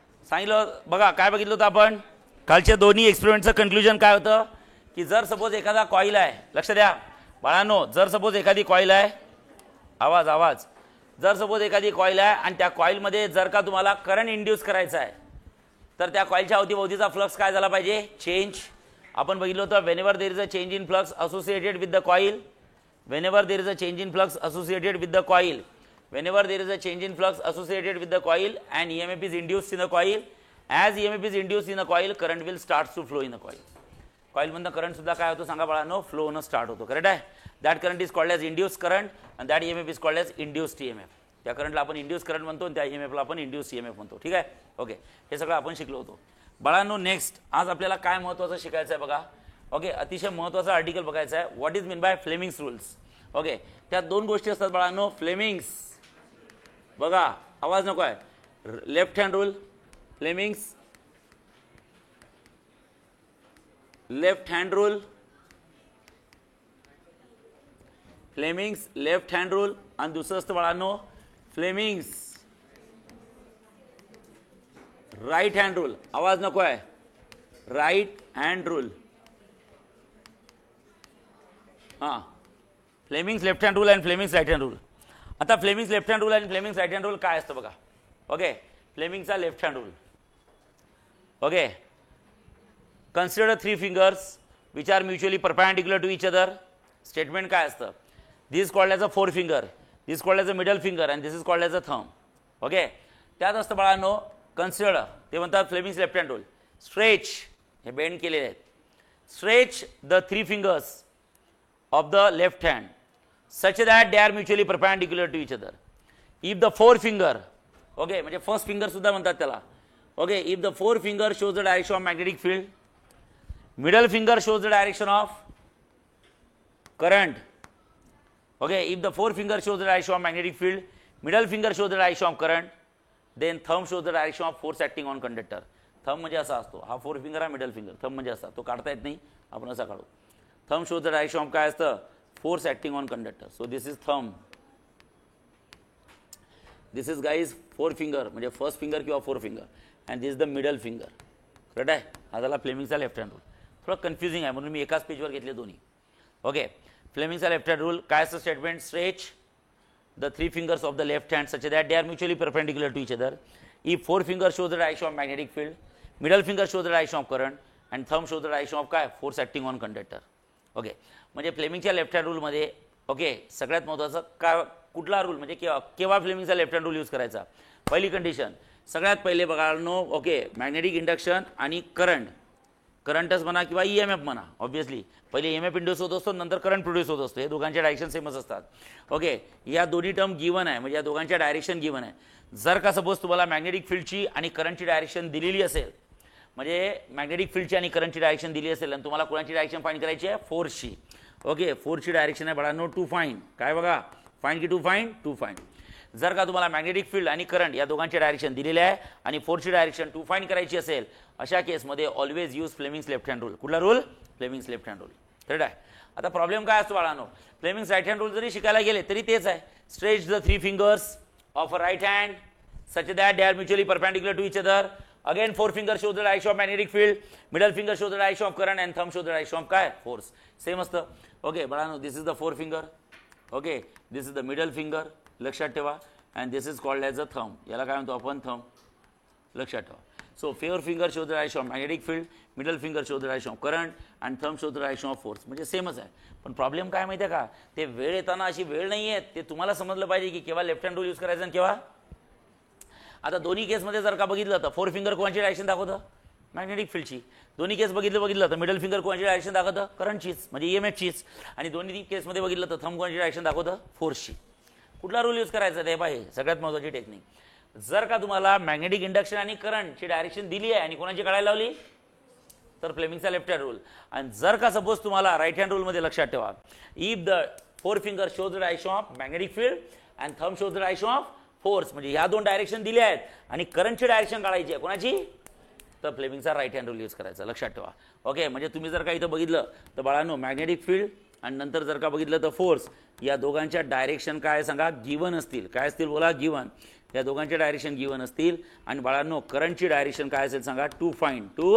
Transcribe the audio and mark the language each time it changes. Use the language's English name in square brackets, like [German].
[Marathi] सांगितलं बघा, काय बघितलं होतं आपण? कालच्या दोन्ही एक्सपेरिमेंटचं कन्क्लुजन काय होतं की जर सपोज एखादा कॉईल आहे, लक्ष द्या बाळांनो, जर सपोज एखादी कॉईल आहे, आवाज, जर सपोज एखादी कॉईल आहे आणि त्या कॉईलमध्ये जर का तुम्हाला करंट इंड्यूस करायचा आहे तर त्या कॉईलच्या अवतीभोवतीचा फ्लक्स काय झाला पाहिजे? [English] Change. [Marathi] आपण बघितलं होतं [English] Whenever there is a change in flux associated with the coil, whenever there is a change in flux associated with the coil, whenever there is a change in flux associated with the coil and EMF is induced in the coil, as EMF is induced in the coil, current will start to flow in the coil. [Marathi] Coil मधनं current सुद्धा काय होतो सांगा बाळांनो? Flow होणं start होतो. Correct आहे? [English] That current is called as induce current आणि that EMF is called as induced EMF. [Marathi] त्या करंटला आपण इंड्यूस करंट म्हणतो आणि त्या EMFला आपण इंड्यूस EMF म्हणतो. ठीक आहे? ओके, हे सगळं आपण शिकलो होतो बाळांनो. नेक्स्ट आज आपल्याला काय महत्त्वाचं शिकायचं आहे बघा. ओके, अतिशय महत्त्वाचा आर्टिकल बघायचा आहे. [English] What is mean by Fleming's rules. [Marathi] Okay, त्यात दोन गोष्टी असतात बाळांनो. फ्लेमिंग्स बघा, आवाज नको आहे. [English] left hand rule, Fleming's left hand rule, Fleming's left hand rule [Marathi] आणि दुसरं असतं बाळांनो [English] Fleming's right hand rule. [Marathi] आवाज नको आहे. [English] Right hand rule. हां, Fleming's left hand rule and Fleming's right hand rule. आता Fleming's left hand rule आणि Fleming's right hand rule [Marathi] काय असतं बघा. [English] Okay, फ्लेमिंगचा left hand rule. Okay, consider 3 fingers which are mutually perpendicular to each other. [Marathi] Statement काय असतं? [English] This called as a 4 finger, this called as a middle finger and this is called as a thumb. [Marathi] Okay, त्यात असतं बाळांनो consider, ते म्हणतात Fleming's left hand rule. Stretch, हे bend केलेले आहेत. [English] Stretch the 3 fingers of the left hand such that they are mutually perpendicular to each other. If the 4 finger, okay, [Marathi] म्हणजे first finger सुद्धा म्हणतात त्याला. [English] Okay, if the 4 finger shows the direction of magnetic field, middle finger shows the direction of current. Okay, if the 4 finger shows the direction of magnetic field, middle finger shows the direction of current, then thumb shows the direction of force acting on conductor. [Marathi] Thumb म्हणजे असा असतो, हा 4 finger हा middle finger. Thumb म्हणजे असा, तो काढता येत नाही, आपण असा काढू. [English] Thumb shows the direction of [Marathi] काय असतं? [English] Force acting on conductor. So this is thumb. This is guys 4 finger [Marathi] म्हणजे फर्स्ट फिंगर किंवा [English] 4 finger and this is the middle finger. [Marathi] Correct आहे? हा झाला फ्लेमिंगचा लेफ्ट हँड रूल. थोडं कन्फ्युजिंग आहे म्हणून मी एकाच पेजवर घेतले दोन्ही. [English] Okay, फ्लेमिंगचा left hand rule काय असतं? Statement stretch the 3 fingers of the left hand such that they are mutually perpendicular to each other. If 4 fingers shows the direction of magnetic field, middle finger shows the direction of current and thumb shows the direction of [Marathi] काय? [English] Force acting on conductor. [Marathi] Okay, म्हणजे फ्लेमिंगच्या left hand रूलमध्ये okay सगळ्यात महत्त्वाचं का कुठला rule म्हणजे केव्हा फ्लेमिंगचा left hand rule use करायचा? पहिली कंडिशन, सगळ्यात पहिले बघा नो. ओके, मॅग्नेटिक इंडक्शन आणि करंटच म्हणा किंवा EMF म्हणा. ऑब्व्हियसली पहिले EMF इंड्यूस होत असतो, नंतर करंट प्रोड्यूस होत असतो. हे दोघांचे डायरेक्शन सेमच असतात. ओके, या दोन्ही टर्म गिवन आहे, म्हणजे या दोघांच्या डायरेक्शन गिवन आहे. जर का सपोज तुम्हाला मॅग्नेटिक फील्डची आणि करंटची डायरेक्शन दिलेली असेल, म्हणजे मॅग्नेटिक फील्डची आणि करंटची डायरेक्शन दिली असेल आणि तुम्हाला कोणाची डायरेक्शन फाइंड करायची आहे? फोर्सची. ओके, फोर्सची डायरेक्शन आहे बाळांनो टू फाइंड. काय बघा, फाइंड की टू फाइंड? To find. जर का तुम्हाला मॅग्नेटिक फील्ड आणि करंट या दोघांची डायरेक्शन दिलेली आहे आणि फोर्सची डायरेक्शन टू फाइंड करायची असेल, अशा केसमध्ये [English] Always use Fleming's left hand rule. [Marathi] कुठला rule? Fleming's left hand rule. Correct आहे? आता प्रॉब्लेम काय असतो बाळांनो? फ्लेमिंग्स राईट हँड रूल जरी शिकायला गेले तरी तेच आहे. [English] Stretch the 3 fingers of a right hand such that they are mutually perpendicular to each other. Again 4 fingers shows the direction of magnetic field, middle finger shows the direction of current and thumb shows the direction of काय? Force. [Marathi] Same असतं. [English] Okay बाळांनो, this is the 4 finger. Okay, this is the middle finger, [Marathi] लक्षात ठेवा. [English] And this is called as a thumb. [Marathi] याला काय म्हणतो आपण? [English] Thumb. [Marathi] लक्षात ठेवा. [English] So 4 finger shows the direction of magnetic field, middle finger shows the direction of current and thumb shows the direction of force. [Marathi] म्हणजे सेमच आहे. पण प्रॉब्लेम काय माहिती आहे का? ते वेळ येताना अशी वेळ नाही आहे, ते तुम्हाला समजलं पाहिजे की केव्हा लेफ्ट हँड रूल यूज करायचं आणि केव्हा. आता दोन्ही केसमध्ये जर का बघितलं तर 4 finger कोणाची डायरेक्शन दाखवतं? मॅग्नेटिक फील्डची. दोन्ही केस बघितलं तर मिडल फिंगर कोणाची डायरेक्शन दाखवतं? करंटचीच म्हणजे EMFचीच. आणि दोन्ही केसमध्ये बघितलं तर थंब कोणाची डायरेक्शन दाखवतं? फोर्सची. कुठला रूल यूज करायचा ते पाहिजे, सगळ्यात महत्त्वाची टेक्निक. जर का तुम्हाला मॅग्नेटिक इंडक्शन आणि करंटची डायरेक्शन दिली आहे आणि कोणाची काढायला लावली तर फ्लेमिंगचा लेफ्ट हँड रूल. आणि जर का सपोज तुम्हाला राईट हँड रूलमध्ये लक्षात ठेवा, [English] if the 4 finger shows the direction of magnetic field and thumb shows the direction of [Marathi] force, म्हणजे ह्या दोन डायरेक्शन दिल्या आहेत आणि करंटची डायरेक्शन काढायची आहे कोणाची, तर फ्लेमिंगचा राईट हँड रूल यूज करायचा, लक्षात ठेवा. ओके, म्हणजे तुम्ही जर का इथं बघितलं तर बाळांनो मॅग्नेटिक फील्ड आणि नंतर जर का बघितलं तर फोर्स, या दोघांच्या डायरेक्शन काय सांगा, गिवन असतील. काय असतील बोला, गिवन. या दोघांचे डायरेक्शन गिवन असतील. आणि बाळांनो करंटची डायरेक्शन काय असेल सांगा, टू फाइंड.